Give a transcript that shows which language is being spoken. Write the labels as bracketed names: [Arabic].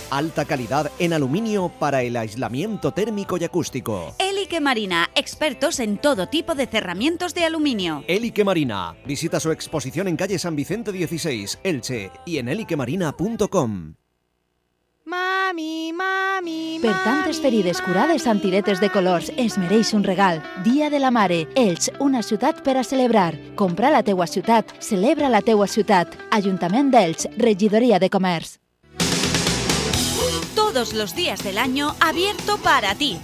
[Spanish] Alta calidad en aluminio para el aislamiento térmico y acústico. Elike Marina, expertos en todo tipo de cerramientos de aluminio. Elike Marina. Visita su exposición en calle San Vicente 16, Elche y en elikemarina.com. [Catalan] Mami, mami, per tantes ferides curades amb tiretes de colors, es mereix un regal. Dia de la Mare, Elx, una ciutat per a celebrar. Compra la teua ciutat, celebra la teua ciutat. Ajuntament d'Elx, Regidoria de Comerç. [Spanish] Todos los días del año abierto para ti.